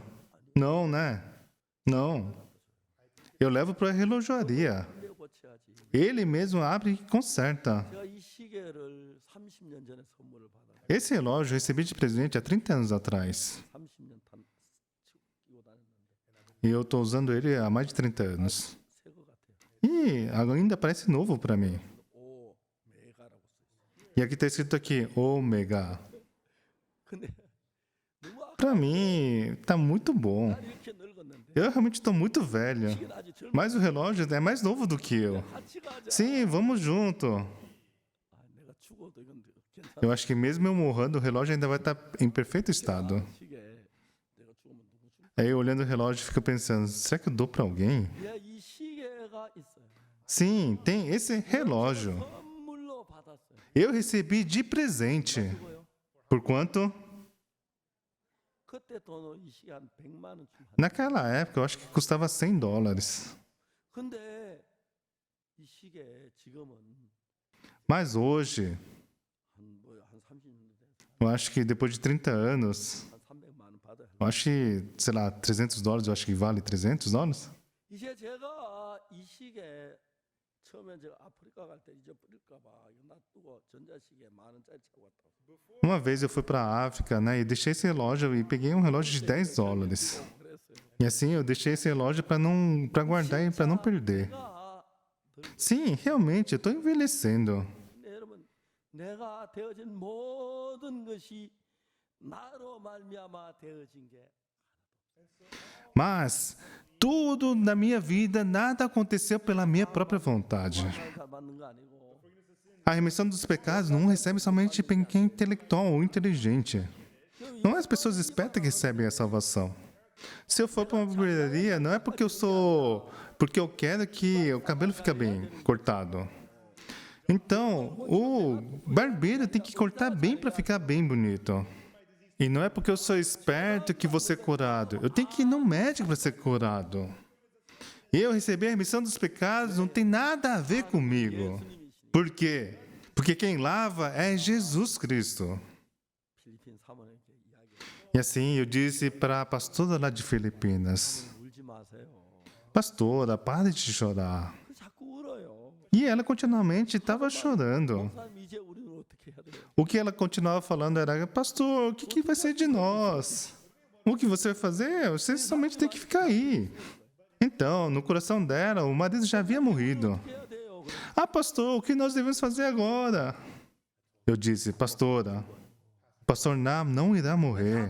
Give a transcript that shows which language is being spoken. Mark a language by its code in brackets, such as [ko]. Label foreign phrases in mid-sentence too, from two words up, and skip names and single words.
[pt] Não, né? Não. Eu levo para a relojoaria. [ko] 내가 고쳐야지. [pt] Ele mesmo abre e conserta. [ko] 제가 이 시계를 30년 전에 선물을 받아요. [pt] Esse relógio eu recebi de presente há 30 anos atrás. [ko] 30년 끼고 다녔는데 [pt] E eu estou usando ele há mais de 30 anos. [ko] 새 거 같아요. [pt] E ainda parece novo para mim. [ko] 오 메가라고 써있어요. [pt] E aqui está escrito aqui, ômega. [ko] 근데 너무 [pt] Para mim, está muito bom. [ko] 난 이렇게 늙었는데 [pt] Eu realmente estou muito velho. [ko] 시계는 아직 젊은 [pt] Mas o relógio é mais novo do que eu. [ko] 같이 가자. [pt] Sim, vamos junto. [ko] 아, 내가 죽어도 이건 괜찮아. [pt] Eu acho que mesmo eu morrendo, o relógio ainda vai estar em perfeito estado. [ko] 시계 내가 죽으면 누구 줄? [pt] Aí olhando o relógio, fico pensando, será que eu dou para alguém? [ko] 야, 이 시계가 있어요. [pt] Sim, tem esse relógio. [ko] 선물로 받았어요. [pt] Eu recebi de presente. [ko] 그거요. [pt] Por quanto? [ko] 그때 돈은 이 시계 한 100만 원쯤 한. [pt] Naquela época, eu acho que custava $100. [ko] 근데 이 시계 지금은 [pt] Mas hoje, [ko] 한 30년 돼서 [pt] eu acho que depois de 30 anos, [ko] 한 300만 원 받아요. [pt] eu acho que, sei lá, $300, eu acho que vale $300. [ko] 이제 제가 이 시계 처음에 제가 아프리카 갈 때 잊어버릴까 봐 이거 놔두고 전자시계 10,000원짜리 차고 왔다고. [pt] Uma vez eu fui para a África, né, e deixei esse relógio e peguei um relógio de $10. [ko] 그랬어요. [pt] E assim eu deixei esse relógio para guardar e para não perder. [ko] 내가 [pt] Sim, realmente, eu estou envelhecendo. [ko] 근데 여러분 내가 되어진 모든 것이 나로 말미암아 되어진 게 [pt] Mas tudo na minha vida, nada aconteceu pela minha própria vontade. [ko] 잘 받는 거 아니고 [pt] A remissão dos pecados não recebe somente quem é intelectual ou inteligente. Não é as pessoas espertas que recebem a salvação. Se eu for para uma livraria, não é porque eu sou porque eu quero que o cabelo fique bem cortado. Então, o barbeiro tem que cortar bem para ficar bem bonito. E não é porque eu sou esperto que vou ser curado. Eu tenho que ir no médico para ser curado. Eu receber a remissão dos pecados não tem nada a ver comigo. Por quê? Porque quem lava é Jesus Cristo. [ko] 필리핀 사모님께 이야기해요. [pt] E assim eu disse para a pastora lá de Filipinas: [ko] 울지 마세요. [pt] Pastora, pare de chorar. [ko] 그 자꾸 울어요. [pt] E ela continuamente estava chorando. [ko] 목사님 이제 우리는 어떻게 해야 돼요? [pt] O que ela continuava falando era: Pastor, o que vai ser de nós? O que você vai fazer? Você somente tem que ficar aí. Então, no coração dela, o marido já havia morrido. [ko] 어떻게 해야 돼요? [pt] Ah, pastor, o que nós devemos fazer agora? Eu disse: Pastora, pastor Nam não irá morrer.